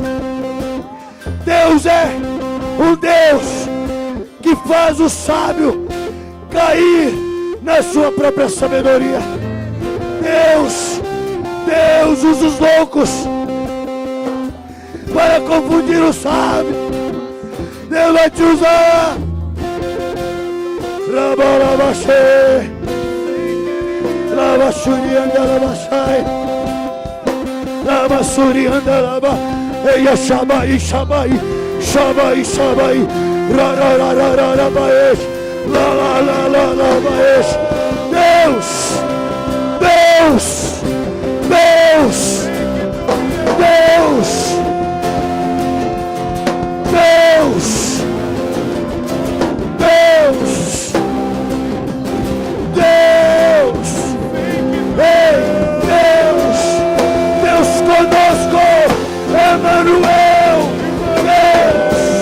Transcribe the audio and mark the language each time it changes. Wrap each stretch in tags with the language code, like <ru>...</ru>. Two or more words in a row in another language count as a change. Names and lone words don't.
<pt>Deus é um Deus que faz o sábio cair na sua própria sabedoria. Deus usa os loucos para confundir o sábio. Deus vai te usar. Rabalabachê, Rabachuriandalabachai, Rabachuriandalaba, Eia Shabai, Shabai, Shabai, Shabai, Rararararabaesh, La la la la la baesh. Deus, Deus, Deus, Deus, Deus, Deus, Deus, ei, Deus, Deus conosco, Emmanuel, Deus,</pt>